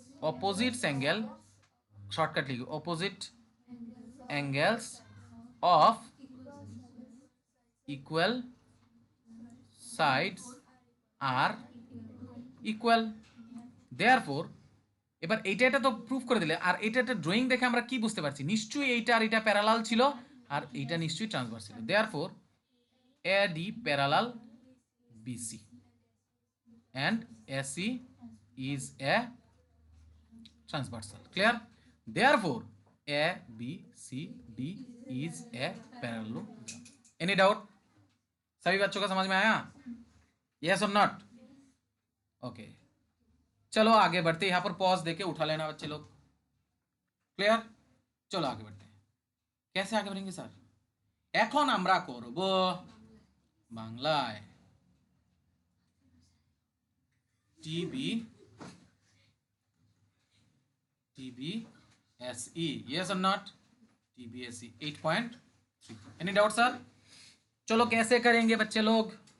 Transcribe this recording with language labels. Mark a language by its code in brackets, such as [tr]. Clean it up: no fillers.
[en] Opposite angle, shortcut লিখবে opposite angles of equal sides are equal. [bn] Therefore এবার এইটা এটা তো প্রুফ করে দিলে, আর এটা একটা ড্রয়িং দেখে আমরা কি বুঝতে পারছি? নিশ্চয়ই এইটা আর এটা প্যারালাল ছিল, আর এইটা নিশ্চয়ই ট্রান্সভার্স ছিল। [en] Therefore AD parallel BC and AC is a transversal. Clear? Therefore A B C D is a parallelogram. Any doubt? [hi] सभी बच्चों का समझ में आया? [en] Yes or not? Okay. [hi] चलो आगे बढ़ते, यहाँ पर पॉज देके उठा लेना बच्चे लोग। क्लियर? चलो आगे बढ़ते हैं। कैसे आगे बढ़ेंगे सर? [bn] এখন আমরা করব বাংলায় TBSE. [en] Yes or not? TBSE 8.3. Any doubt sir? [hi] चलो कैसे करेंगे बच्चे लोग?